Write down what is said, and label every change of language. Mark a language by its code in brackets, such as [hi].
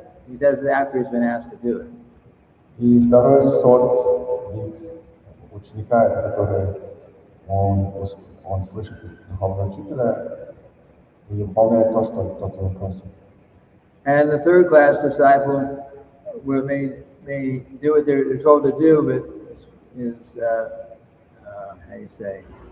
[en] He does it after he's been asked to do it. [ru] И второй сорт вид ученика, это который он слышит духовного учителя и выполняет то, что тот его просит. [en] And the third class disciple may do what they're told to do, but is how do you say?